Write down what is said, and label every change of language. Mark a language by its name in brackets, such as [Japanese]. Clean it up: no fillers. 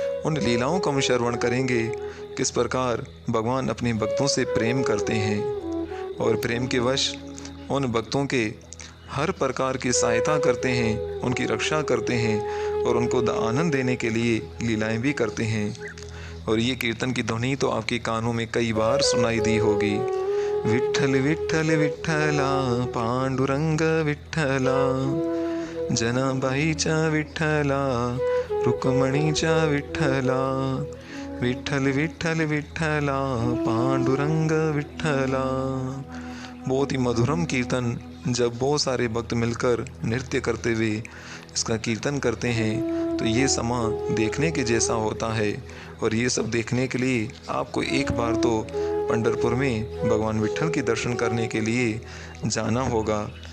[Hindi] उन लीलाओं का हम श्रवण करेंगे, किस प्रकार भगवान अपने भक्तों से प्रेम करते हैं और प्रेम के वश उन भक्तों के हर प्रकार की सहायता करते हैं, उनकी रक्षा करते हैं और उनको आनंद देने के लिए लीलाएं भी करते हैं। और ये कीर्तन की ध्वनि तो आपके कानों में कई बार सुनाई दी होगी। [Marathi] विठ्ठल विठ्ठल विठ्ठला, पांडुरंग विठ्ठला, जनाबाईच्या विठ्ठला, रुक्मणीच्या विठ्ठला, विठ्ठल विठ्ठल विठ्ठला पांडुरंग विठ्ठला। [Hindi] बहुत ही मधुरम कीर्तन जब बहुत सारे भक्त मिलकर नृत्य करते हुए इसका कीर्तन करते हैं तो ये समा देखने के जैसा होता है। और ये सब देखने के लिए आपको एक बार तो पंढरपुर में भगवान विठ्ठल के दर्शन करने के लिए जाना होगा।